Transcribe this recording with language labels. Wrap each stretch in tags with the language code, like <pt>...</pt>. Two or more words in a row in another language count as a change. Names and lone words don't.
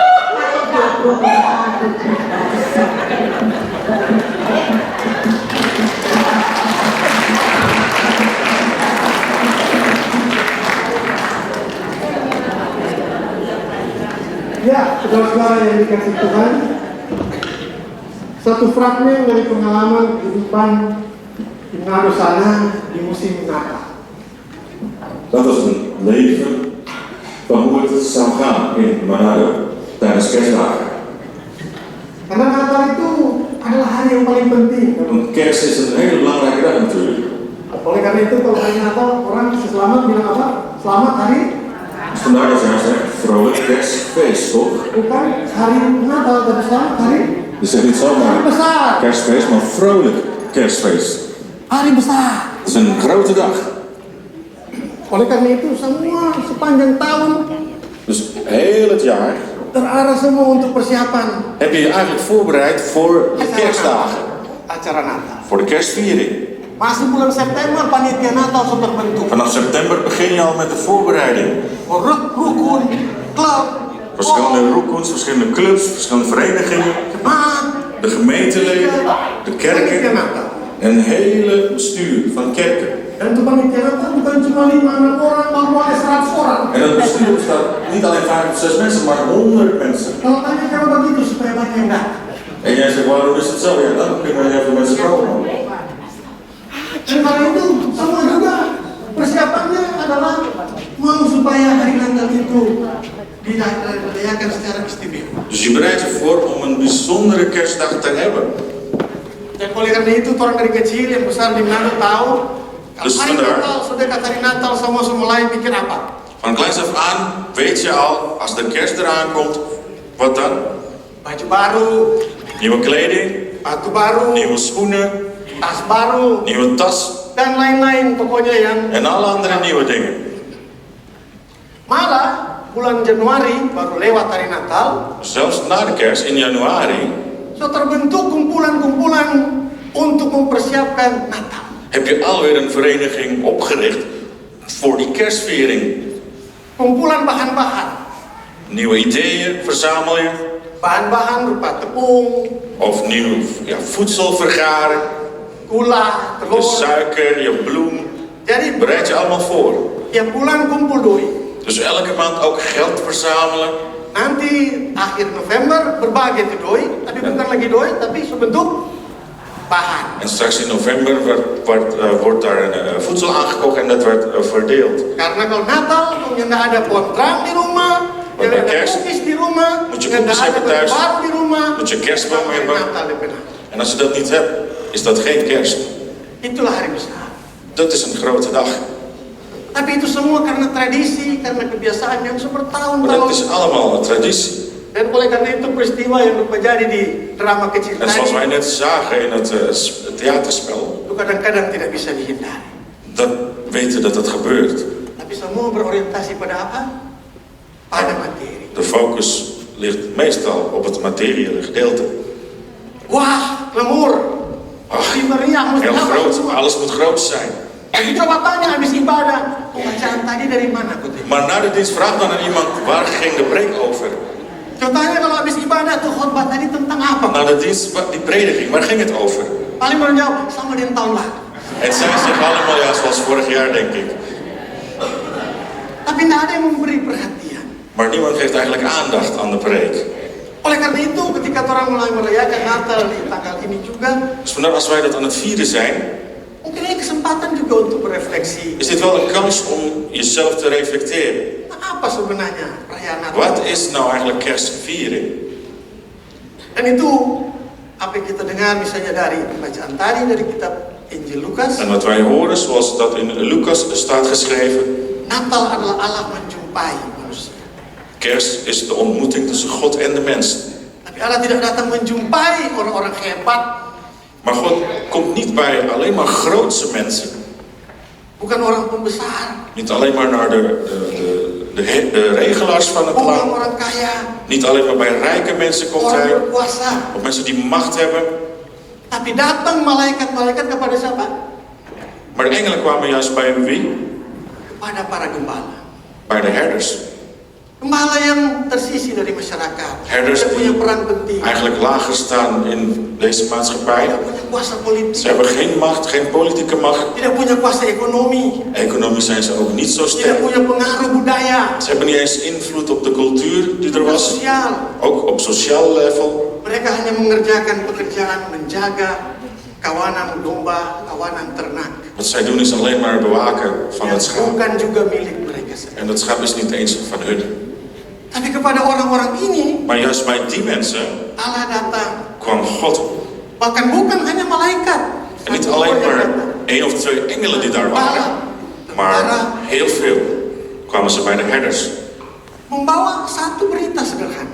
<id>Ya, saudara-saudara yang dikasih Tuhan, satu fragmen dari pengalaman kehidupan di Manado sana di musim Natal.</id> <nl>Dat was een leven van hoe het zou gaan in Manado tijdens kerstdagen.</nl> <id>Karena Natal itu adalah hari yang paling penting.</id> <nl>Want kerst is een hele belangrijke dag natuurlijk.</nl> <id>Oleh karena itu kalau hari Natal orang selamat bilang apa? Selamat hari?</id> <nl>Dus vandaar dat zij zegt vrolijk kerstfeest, toch?</nl> <id>Bukan hari Natal, tapi selamat hari?</id> <nl>Dus zegt niet</nl> <id>Hari</id> <nl>zomaar</nl> <id>besar.</id> <nl>kerstfeest, maar vrolijk kerstfeest.</nl> <id>Hari besar.</id> <nl>Het is een grote dag.</nl> <id>Oleh karena itu semua sepanjang tahun</id> <nl>Dus heel het jaar</nl> <id>terarah semua untuk persiapan</id> <nl>heb je je eigenlijk voorbereid voor de kerstdagen.</nl> <id>acara Natal.</id> <nl>Voor de kerstviering.</nl> <id>Masih bulan September panitia Natal sudah terbentuk.</id> <nl>Vanaf september begin je al met de voorbereiding.</nl> <id>Rukun, klub,</id> <nl>Verschillende roekoens, verschillende clubs, verschillende verenigingen,</nl> <id>jemaat,</id> <nl>de gemeenteleden, de</nl> <id>panitia</id> <nl>kerken</nl> <id>Natal.</id> <nl>en een hele bestuur van kerken.</nl> <id>Dan itu panitia Natal bukan cuma 5-6 orang, kalau boleh 100 orang.</id> <nl>En dat bestuur bestaat niet alleen 5 of 6 mensen, maar 100 mensen.</nl> <id>Kalau tanya kalau begitu supaya banyak yang datang.</id> <nl>En jij zegt, waarom is het zo? Ja, dan kunnen heel veel mensen komen.</nl> <id>Dan karena itu semua juga persiapannya adalah mau supaya hari Natal itu dirayakan secara istimewa.</id> <nl>Dus je bereidt je voor om een bijzondere kerstdag te hebben.</nl> <id>Dan oleh karena itu orang dari kecil yang besar di Manado tahu</id> <nl>Dus</nl> <id>hari</id> <nl>vandaar-</nl> <id>Natal, sudah kata hari Natal semua mulai pikir apa?</id> <nl>Van kleins af aan weet je al, als de kerst eraan komt, wat dan?</nl> <id>Baju baru,</id> <nl>Nieuwe kleding,</nl> <id>sepatu baru,</id> <nl>nieuwe schoenen,</nl> <id>tas baru,</id> <nl>nieuwe tas</nl> <id>dan lain-lain pokoknya yang</id> <nl>en alle andere nieuwe dingen.</nl> <id>malah bulan Januari baru lewat hari Natal,</id> <nl>Zelfs na de kerst in januari</nl> <id>so terbentuk kumpulan-kumpulan untuk mempersiapkan Natal.</id> <nl>heb je alweer een vereniging opgericht voor die kerstviering.</nl> <id>Kumpulan bahan-bahan,</id> <nl>Nieuwe ideeën verzamel je,</nl> <id>bahan-bahan berupa tepung,</id> <nl>of nieuw voedsel vergaren,</nl> <id>gula,</id> <nl>je</nl> <id>telur.</id> <nl>suiker, je bloem.</nl> <id>Jadi</id> <nl>Bereid je allemaal voor.</nl> <id>tiap bulan kumpul doi.</id> <nl>Dus elke maand ook geld verzamelen.</nl> <id>Nanti akhir November berbagi itu doi, tapi bukan lagi doi, tapi sebentuk bahan.</id> <nl>En straks in november wordt daar een voedsel aangekocht en dat werd verdeeld.</nl> <id>Karena kalau Natal punya nggak ada pohon terang di rumah,</id> <nl>Wat</nl> <id>nggak</id> <nl>bij</nl> <id>ada</id> <nl>kerst</nl> <id>cookies di rumah,</id> <nl>moet je</nl> <id>nggak</id> <nl>cookies</nl> <id>ada</id> <nl>hebben</nl> <id>baju</id> <nl>thuis,</nl> <id>baru di rumah,</id> <nl>moet je kerstboom</nl> <id>nggak</id> <nl>hebben.</nl> <id>Natal di benar.</id> <nl>En als je dat niet hebt, is dat geen kerst.</nl> <id>Itulah hari besar.</id> <nl>Dat is een grote dag.</nl> <id>Tapi itu semua karena tradisi, karena kebiasaan yang</id> <nl>Maar dat</nl> <id>bertahun-tahun.</id> <nl>is allemaal een traditie.</nl> <id>Dan oleh karena itu peristiwa yang terjadi di drama kecil</id> <nl>En zoals wij</nl> <id>tadi,</id> <nl>net zagen in het theaterspel,</nl> <id>itu kadang-kadang tidak bisa dihindari.</id> <nl>dan weten dat het gebeurt.</nl> <id>Tapi semua berorientasi pada apa? Pada materi.</id> <nl>De focus ligt meestal op het materiële gedeelte.</nl> <id>Wah, lemur.</id> <nl>Ach,</nl> <id>Di meriah, mesti</id> <nl>heel</nl> <id>apa</id> <nl>groot,</nl> <id>semua.</id> <nl>alles moet groot zijn.</nl> <id>Jadi coba tanya habis ibadah, pembacaan tadi dari mana kutip?</id> <nl>Maar na de dienst vraag dan aan iemand, waar ging de preek over?</nl> <id>Coba tanya kalau habis ibadah tuh khotbah tadi tentang apa?</id> <nl>Na de dienst, die prediking, waar ging het over?</nl> <id>Paling baru jawab sama dengan tahun lalu.</id> <nl>Het zijn zich allemaal ja, zoals vorig jaar, denk ik.</nl> <id>Tapi tidak ada yang memberi perhatian.</id> <nl>Maar niemand geeft eigenlijk aandacht aan de preek.</nl> <id>Oleh karena itu, ketika orang mulai merayakan Natal di tanggal ini juga,</id> <nl>Dus vandaar als wij dat aan het vieren zijn,</nl> <id>mungkin ini kesempatan juga untuk berefleksi.</id> <nl>is dit wel een kans om jezelf te reflecteren.</nl> <id>Nah, apa sebenarnya perayaan Natal?</id> <nl>Wat is nou eigenlijk kerstviering?</nl> <id>Dan itu apa yang kita dengar misalnya dari pembacaan tadi dari kitab Injil Lukas,</id> <nl>En wat wij horen, zoals dat in Lucas staat geschreven,</nl> <id>Natal adalah Allah menjumpai manusia.</id> <nl>kerst is de ontmoeting tussen God en de mens.</nl> <id>Tapi Allah tidak datang menjumpai orang-orang hebat,</id> <nl>Maar God komt niet bij alleen maar grootse mensen.</nl> <id>bukan orang pembesar,</id> <nl>Niet alleen maar naar de regelaars van het</nl> <id>bukan</id> <nl>land.</nl> <id>orang kaya,</id> <nl>Niet alleen maar bij rijke mensen komt</nl> <id>orang</id> <nl>hij.</nl> <id>berkuasa.</id> <nl>Of mensen die macht hebben.</nl> <id>Tapi datang malaikat-malaikat kepada siapa?</id> <nl>Maar de engelen kwamen juist bij wie?</nl> <id>Kepada para gembala.</id> <nl>Bij de herders.</nl> <id>Gembala yang tersisih dari masyarakat.</id> <nl>Herders</nl> <id>Dia punya</id> <nl>die</nl> <id>peran penting.</id> <nl>eigenlijk lager staan in deze maatschappij.</nl> <id>Tidak punya kuasa politik.</id> <nl>Ze hebben geen macht, geen politieke macht.</nl> <id>Tidak punya kuasa ekonomi.</id> <nl>Economisch zijn ze ook niet zo</nl> <id>Tidak</id> <nl>sterk.</nl> <id>punya pengaruh budaya.</id> <nl>Ze hebben niet eens invloed op de cultuur die er was.</nl> <id>Sosial.</id> <nl>Ook op sociaal level.</nl> <id>Mereka hanya mengerjakan pekerjaan menjaga kawanan domba, kawanan ternak.</id> <nl>Wat zij doen is alleen maar bewaken van het</nl> <id>Yang</id> <nl>schaap.</nl> <id>bukan juga milik mereka sendiri.</id> <nl>En dat schaap is niet eens van hun.</nl> <id>Tapi kepada orang-orang ini,</id> <nl>Maar juist bij die mensen</nl> <id>Allah datang.</id> <nl>kwam God.</nl> <id>Bahkan bukan hanya malaikat.</id> <nl>En niet</nl> <id>Satu</id> <nl>alleen</nl> <id>orang yang</id> <nl>maar</nl> <id>datang.</id> <nl>1 of 2 engelen die daar waren.</nl> <id>Tentara</id> <nl>Maar heel veel kwamen ze bij de herders.</nl> <id>membawa satu berita sederhana.</id>